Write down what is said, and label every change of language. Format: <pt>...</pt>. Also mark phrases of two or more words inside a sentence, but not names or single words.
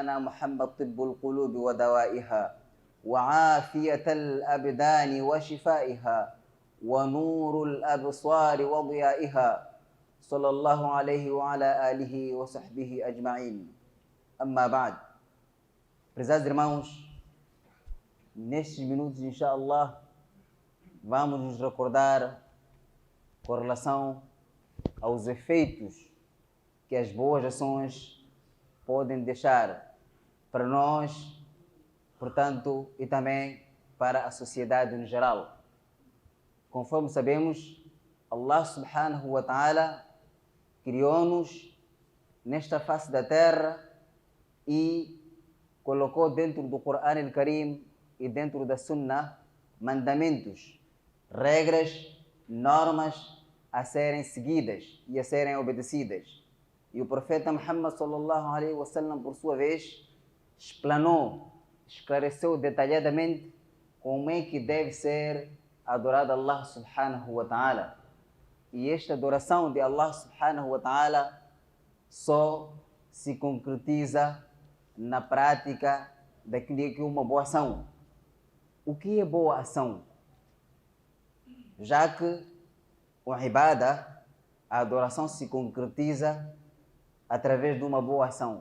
<ar>محمد طب القلوب ودوائها وعافية الأبدان وشفائها ونور الأبصار وضيائها صلى الله عليه وعلى آله وصحبه أجمعين. أما بعد.</ar> <pt>Prezados irmãos, nestes minutos, inshallah, vamos nos recordar com relação aos efeitos que as boas ações podem deixar para nós, portanto, e também para a sociedade no geral. Conforme sabemos,</pt> <ar>الله سبحانه وتعالى</ar> <pt>criou-nos nesta face da terra e colocou dentro do Quran al-Karim e dentro da Sunnah mandamentos, regras, normas a serem seguidas e a serem obedecidas. E o profeta Muhammad</pt> <ar>صلى الله عليه وسلم,</ar> <pt>por sua vez, explanou, esclareceu detalhadamente como é que deve ser adorado</pt> <ar>الله سبحانه وتعالى.</ar> <pt>E esta adoração de</pt> <ar>الله سبحانه وتعالى</ar> <pt>só se concretiza na prática daquilo que é uma boa ação. O que é boa ação? Já que o ibada, a adoração se concretiza através de uma boa ação.</pt>